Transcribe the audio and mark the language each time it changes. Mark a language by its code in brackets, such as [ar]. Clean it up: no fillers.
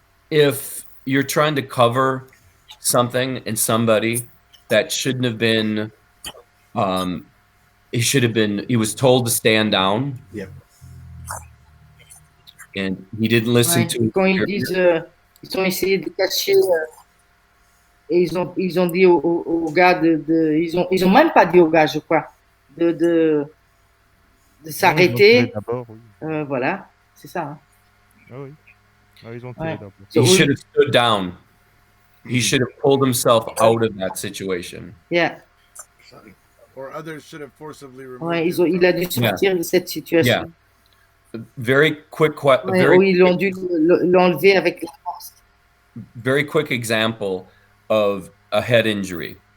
[en] if you're trying to cover something in somebody that shouldn't have been, he was told to stand down. Yep. And he didn't listen to. [fr] Quand ils disent, ils ont essayé de cacher, et ils ont dit aux gars ils ont même pas dit aux gars, je crois, de s'arrêter. Oui. Voilà, c'est ça. Hein. Ah oui. Ah, ils ont tiré d'abord. [en] He should have stood down. He should have pulled himself out of that situation. Yeah. Or others should have forcibly removed. [fr] Ouais, il a dû sortir de cette situation. [en] Yeah. Very quick. [fr] Ils l'ont dû l'enlever avec la force. [en] Very quick example of a head injury.